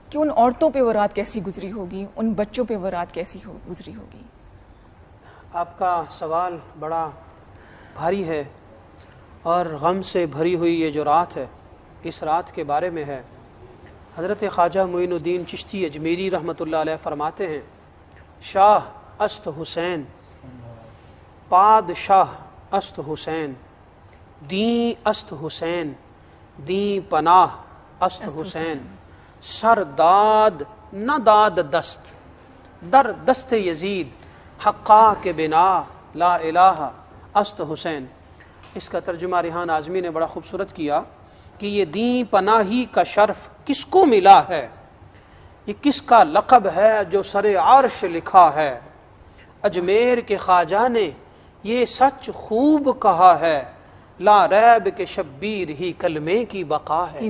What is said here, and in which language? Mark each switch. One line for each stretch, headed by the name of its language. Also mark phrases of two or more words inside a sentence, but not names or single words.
Urdu: کہ ان عورتوں پہ وہ رات کیسی گزری ہوگی، ان بچوں پہ وہ رات کیسی گزری ہوگی؟ آپ کا سوال بڑا بھاری ہے اور غم سے بھری ہوئی یہ جو رات ہے، اس رات کے بارے میں ہے۔
Persian: حضرت خواجہ معین الدین چشتی اجمیری
Arabic: رحمۃ اللہ علیہ
Urdu: فرماتے ہیں،
Persian: شاہ است حسین، پادشاہ است حسین، دین است حسین، دین پناہ است حسین، سر داد نہ داد دست، در دست یزید حقا کے بنا
Arabic: لا الہ
Persian: است حسین۔
Urdu: اس کا ترجمہ ریحان اعظمی نے بڑا خوبصورت کیا کہ یہ دین پناہی کا شرف کس کو ملا ہے، یہ کس کا لقب ہے جو سر عرش لکھا ہے، اجمیر کے خواجہ نے یہ سچ خوب کہا ہے،
Arabic: لا ریب
Urdu: کے شبیر ہی کلمے کی بقا ہے۔